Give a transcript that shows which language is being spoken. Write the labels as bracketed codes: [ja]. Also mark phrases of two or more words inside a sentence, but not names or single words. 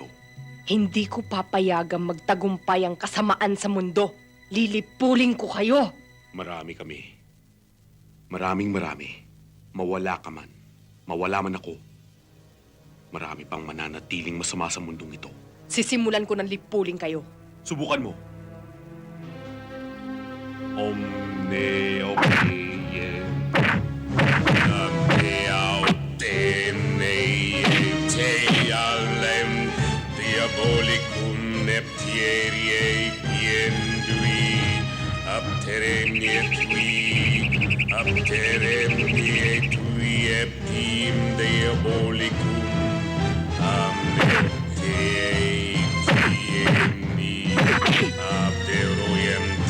[tl] Hindi ko papayagang magtagumpay ang kasamaan sa mundo. Lilipulin ko kayo. Marami kami. Marami. Mawala ka man. Mawala man ako. Marami pang mananatiling masama sa mundong ito. Sisimulan ko ng lipulin kayo. Subukan mo. Omne opie. Namne autene te alem diabolicum neptierie piendui apteremnie tui eptim diabolicum amnete tieni abderoiem